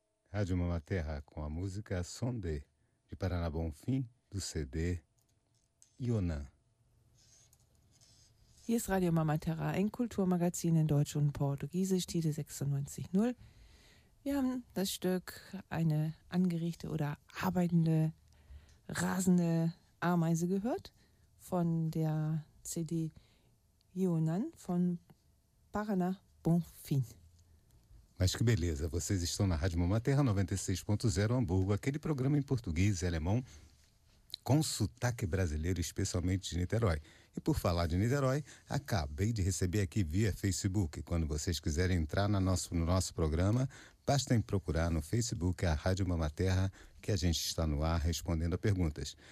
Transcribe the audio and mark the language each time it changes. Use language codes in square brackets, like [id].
[pt] Rádio Mama Terra com a música Sondé, de Paraná Bonfim, do CD Yonã. [de] Hier ist Radio Mama Terra, ein Kulturmagazin in Deutsch und Portugiesisch, Titel 96.0. Wir haben das Stück Eine angeregte oder arbeitende, rasende Ameise gehört von der CD Yonan von Paraná Bonfim. [pt] Mas que beleza, vocês estão na Rádio Mama Terra 96.0 Hamburgo, aquele programa em português e alemão com sotaque brasileiro, especialmente de Niterói. E por falar de Niterói, acabei de receber aqui via Facebook. Quando vocês quiserem entrar no nosso programa, basta em procurar no Facebook a Rádio Mama Terra, que a gente está no ar respondendo a perguntas.